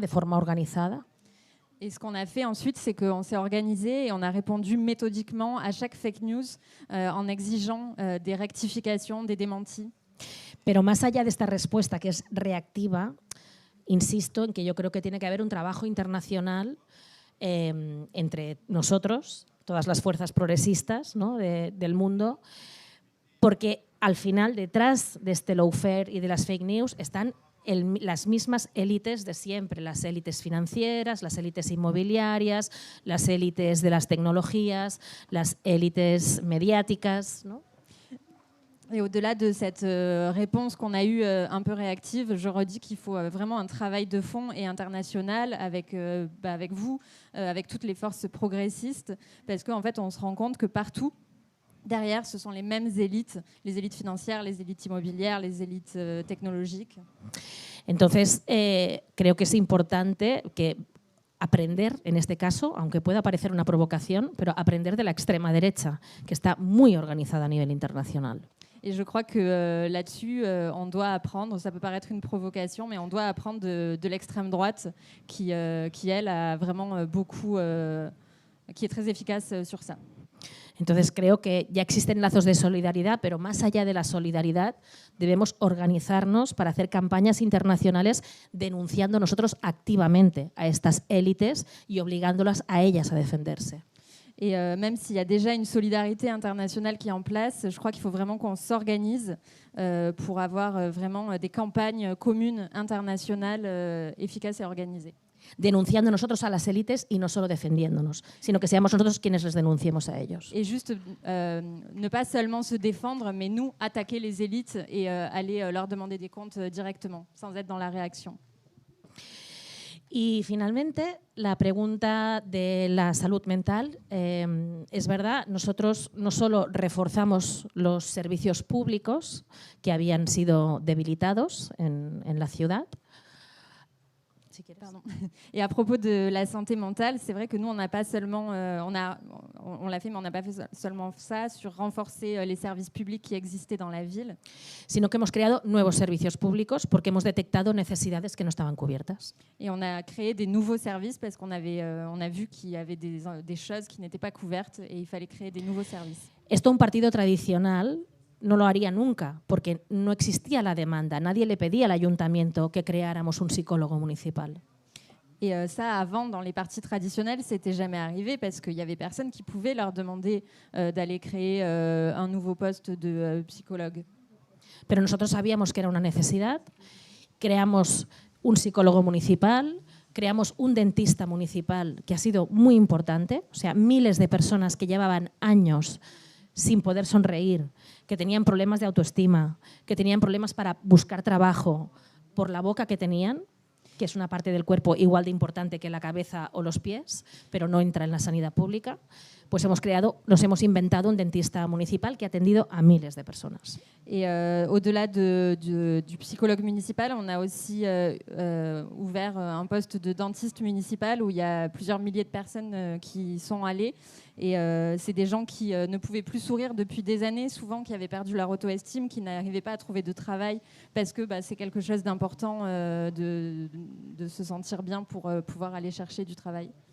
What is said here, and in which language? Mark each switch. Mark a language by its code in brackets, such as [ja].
[es] De forma organizada. [fr] Et ce qu'on a fait ensuite, c'est qu'on s'est organisé et on a répondu méthodiquement à chaque fake news en exigeant des rectifications, des démentis. [es] Pero más allá de esta respuesta que es reactiva, insisto en que yo creo que tiene que haber un trabajo internacional entre nosotros, todas las fuerzas progresistas, ¿no? del mundo, porque al final detrás de este lawfare y de las fake news están las mismas élites de siempre, las élites financieras, las élites inmobiliarias, las élites de las tecnologías, las élites médiaticas, ¿no? [fr] Et au-delà de cette réponse qu'on a eue un peu réactive, je redis qu'il faut vraiment un travail de fond et international avec vous, avec toutes les forces progressistes, parce qu'en fait, on se rend compte que partout, derrière, ce sont les mêmes élites, les élites financières, les élites immobilières, les élites technologiques. [es] Entonces, creo que es importante que aprender, en este caso, aunque pueda parecer una provocación, pero aprender de la extrema derecha, que está muy organizada a nivel internacional. [fr] Et je crois que là-dessus, on doit apprendre, ça peut paraître une provocation, mais on doit apprendre de l'extrême droite qui, elle, a vraiment beaucoup, qui est très efficace sur ça. [es] Entonces creo que ya existen lazos de solidaridad, pero más allá de la solidaridad debemos organizarnos para hacer campañas internacionales denunciando nosotros activamente a estas élites y obligándolas a ellas a defenderse. [fr] Et même s'il y a déjà une solidarité internationale qui est en place, je crois qu'il faut vraiment qu'on s'organise pour avoir vraiment des campagnes communes internationales efficaces et organisées. [es] Denunciando nosotros a las élites y no solo defendiéndonos, sino que seamos nosotros quienes les denunciemos a ellos. [fr] Et juste ne pas seulement se défendre, mais nous attaquer les élites et aller leur demander des comptes directement, sans être dans la réaction. [es] Y finalmente, la pregunta de la salud mental. Es verdad, nosotros no solo reforzamos los servicios públicos que habían sido debilitados en la ciudad, si quieres. [fr] Pardon. Et à propos de la santé mentale, c'est vrai que nous, on n'a pas seulement, on l'a fait, mais on n'a pas fait seulement ça sur renforcer les services publics qui existaient dans la ville. [es] Sino que hemos creado nuevos servicios públicos porque hemos detectado necesidades que no estaban cubiertas. [fr] Et on a créé des nouveaux services parce qu'on on a vu qu'il y avait des choses qui n'étaient pas couvertes et il fallait créer des nouveaux services. [es] Esto un partido tradicional no lo haría nunca, porque no existía la demanda. Nadie le pedía al ayuntamiento que creáramos un psicólogo municipal. [fr] Et ça, avant, dans les partis traditionnels, c'était jamais arrivé parce qu'il y avait personne qui pouvait leur demander d'aller créer un nouveau poste de psychologue. [es] Pero nosotros sabíamos que era una necesidad. Creamos un psicólogo municipal, creamos un dentista municipal que ha sido muy importante, o sea, miles de personas que llevaban años sin poder sonreír, que tenían problemas de autoestima, que tenían problemas para buscar trabajo por la boca que tenían, que es una parte del cuerpo igual de importante que la cabeza o los pies, pero no entra en la sanidad pública, pues nos hemos inventado un dentista municipal que ha atendido a miles de personas. [fr] Et au-delà du psychologue municipal, on a aussi ouvert un poste de dentiste municipal où il y a plusieurs milliers de personnes qui sont allées. Et c'est des gens qui ne pouvaient plus sourire depuis des années, souvent qui avaient perdu leur auto-estime, qui n'arrivaient pas à trouver de travail parce que c'est quelque chose d'important de se sentir bien pour pouvoir aller chercher du travail.